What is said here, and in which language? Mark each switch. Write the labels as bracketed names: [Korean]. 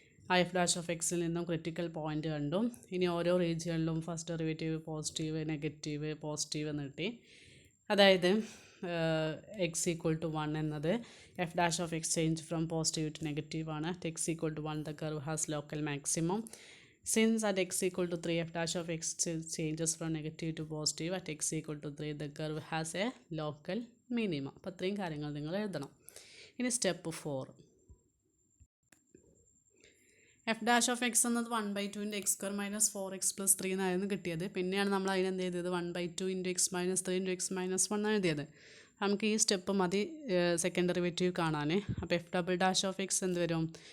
[Malayalam] ആ F dash of എക്സിൽ നിന്നും ക്രിട്ടിക്കൽ പോയിൻ്റ് കണ്ടു. ഇനി ഓരോ റീജിയണിലും first derivative positive negative positive എന്ന് കിട്ടി. [English] അതായത് x equal to 1 എന്നത് f dash of x change from positive to negative ആണ്. At x equal to 1 the curve has local maximum. Since at x equal to 3 f dash of x changes from negative to positive, at x equal to 3 the curve has a local minimum. [Malayalam] അപ്പോൾ ഇത്രയും കാര്യങ്ങൾ നിങ്ങൾ എഴുതണം. ഇനി step 4, F dash of X എന്നത് 1/2 into X square minus 4x + 3 എന്നായിരുന്നു കിട്ടിയത്. പിന്നെയാണ് നമ്മൾ അതിനെന്ത് ചെയ്തത്? 1/2 into X minus 3 into X minus 1 എഴുതിയത്. നമുക്ക് ഈ സ്റ്റെപ്പ് മതി സെക്കൻഡ് ഡെറിവേറ്റീവ് കാണാൻ. അപ്പോൾ F double dash of X എന്ത് വരും?